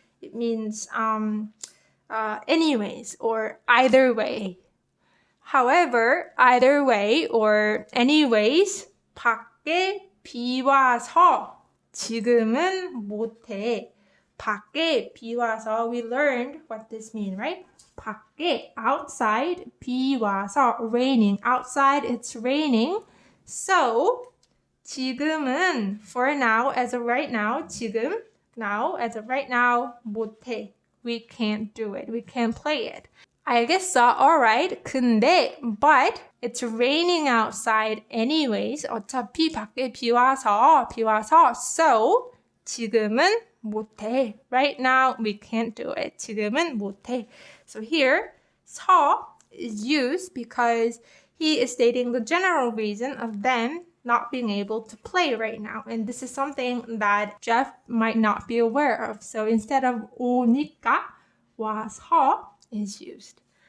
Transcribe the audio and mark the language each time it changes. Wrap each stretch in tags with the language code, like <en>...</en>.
<en>It means anyways or either way. However, either way or anyways,</en> <ko>밖에 비 와서 지금은 못해. 밖에 비 와서,</ko> <en>we learned what this means, right? 밖에, outside, 비 와서, raining. Outside, it's raining. So, 지금은, for now, as of right now, 지금, now, as of right now, 못해. We can't do it. We can't play it. 알겠어, alright. 근데, but, it's raining outside anyways.</en> <ko>어차피 밖에 비 와서, so, 지금은 못해.</ko> <en>Right now, we can't do it.</en> <ko>지금은 못해.</ko> <en>So here, 서 is used because he is stating the general reason of them not being able to play right now. And this is something that Jeff might not be aware of. So instead of 오니까, 와서 is used.</en>